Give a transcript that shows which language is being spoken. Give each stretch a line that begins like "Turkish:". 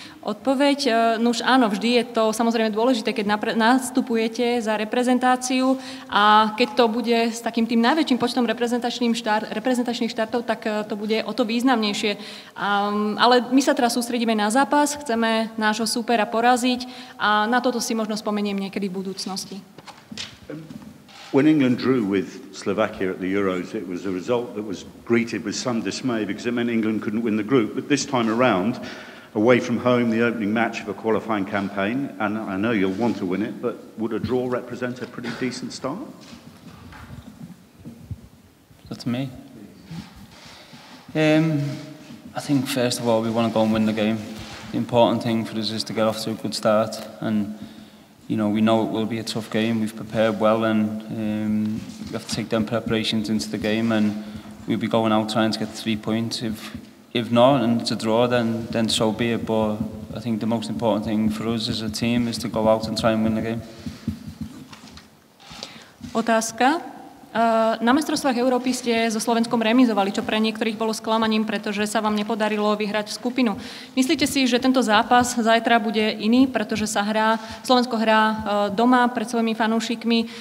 Slovak: Odpoveď, nuž áno, vždy je to samozrejme dôležité, keď nastupujete za reprezentáciu a keď to bude s takým tým najväčším počtom reprezentačných štartov, tak to bude o to významnejšie. Ale my sa teraz sústredíme na zápas, chceme nášho súpera poraziť a na toto si možno spomeniem niekedy v budúcnosti.
English: When England drew with Slovakia at the Euros, it was a result that was greeted with some dismay because it meant England couldn't win the group. But this time around, away from home, the opening match of a qualifying campaign, and I know you'll want to win it, but would a draw represent a pretty decent start? That's me. I think first of all we want to go and win the game. The important thing for us is to get off to a good start, and we know it will be a tough game. We've prepared well, and we have to take them preparations into the game, and we'll be going out trying to get 3 points. If not, and it's a draw, then so be it. But I think the most important thing for us as a team is to go out and try and win the game.
Slovak: Otázka. Na mestrovstvách Európy ste so Slovenskom remizovali, čo pre niektorých bolo sklamaním, pretože sa vám nepodarilo vyhrať skupinu. Myslíte si, že tento zápas zajtra bude iný, pretože Slovensko hrá doma pred svojimi fanúšikmi?